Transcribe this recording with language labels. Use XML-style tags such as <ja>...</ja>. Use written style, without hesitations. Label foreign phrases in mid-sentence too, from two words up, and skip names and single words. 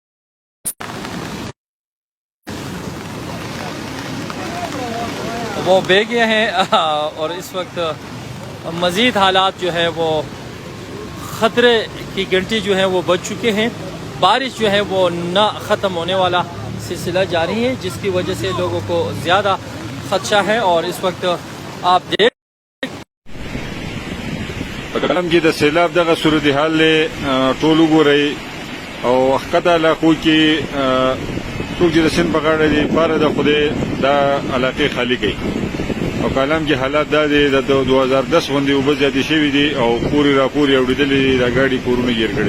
<ur>وہ بہ گئے ہیں اور اس وقت مزید حالات جو ہے وہ خطرے کی گھنٹی جو ہے وہ بج چکے ہیں۔ بارش جو ہے وہ نہ ختم ہونے والا سلسلہ جاری ہے، جس کی وجہ سے لوگوں کو زیادہ خدشہ ہے۔ اور اس وقت آپ دیکھ</ur> <ps>کالام کې د سیلاب دغه صورتحال ټول وګورئ او ښکته علاقو کې څوک چې د سیند په غاړه دي باره د خدای دا علاقې خالي کوي او کالام کې حالات دا دی د 2010 غوندې اوبه زیاتې شوي دي او پورې راپورې اورېدلې دا ګاډي کورونه ګیر کړي</ps>